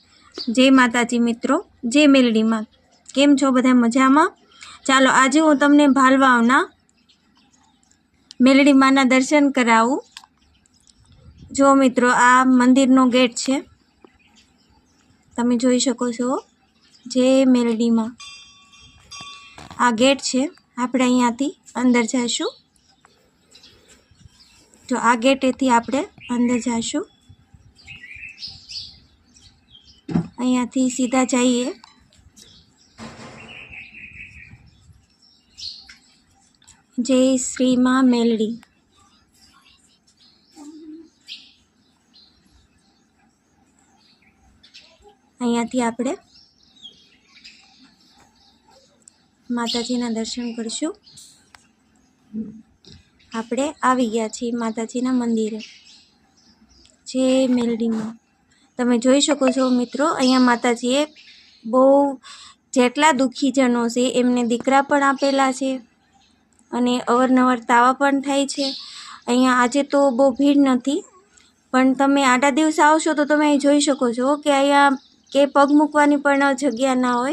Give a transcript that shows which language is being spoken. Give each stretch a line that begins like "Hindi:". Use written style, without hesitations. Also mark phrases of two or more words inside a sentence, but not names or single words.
Gujarati: જય માતાજી મિત્રો, જય મેલડી માં। કેમ છો બધા મજામાં? ચાલો આજ હું તમને ભાલવાવના મેલડી માના દર્શન કરાવું। જો મિત્રો આ મંદિરનો ગેટ છે, તમે જોઈ શકો છો। જય મેલડી માં। આ ગેટ છે, આપણે અહીંયાથી અંદર જાશું। તો આ ગેટેથી આપણે અંદર જાશું। અહીંયાથી સીધા જાઈએ। જય શ્રી માં મેલડી। અહીંયાથી આપણે માતાજીના દર્શન કરશું। આપણે આવી ગયા છીએ માતાજીના મંદિરે। જય મેલડી માં। તમે જોઈ શકો છો મિત્રો, અહીંયા માતાજીએ બહુ જેટલા દુઃખીજનો છે એમને દીકરા પણ આપેલા છે અને અવારનવાર તાવા પણ થાય છે। અહીંયા આજે તો બહુ ભીડ નથી, પણ તમે આડા દિવસ આવશો તો તમે અહીં જોઈ શકો છો કે અહીંયા કે પગ મૂકવાની પણ જગ્યા ના હોય।